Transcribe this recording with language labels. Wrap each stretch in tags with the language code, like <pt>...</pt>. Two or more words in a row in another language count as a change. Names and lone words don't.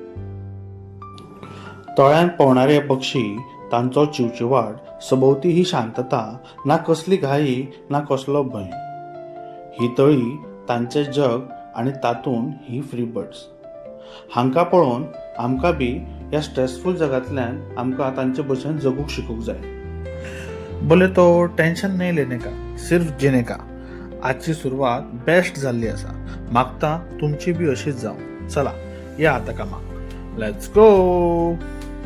<kok>तळ्यान पवणारे पक्षी, तांचो चिवचिवाट, सभोवती ही शांतता, ना कसली घाई ना कसलो भंय. ही तळी तांचे जग आनी तातूंत ही</kok> <en>free birds.</en> <kok>हांकां पळोवन आमकां बी ह्या स्ट्रेसफुल जगांतल्यान आमकां तांचे भशेन जगूंक शिकूंक जाय.</kok> <hi>बोले तो टेंशन नहीं लेने का, सिर्फ जीने का.</hi> <kok>आजची सुरवात बेस्ट जाल्ली आसा. मागता तुमची बी अशीच जावं. चला या आता कामाक.</kok> <en>let's go.</en>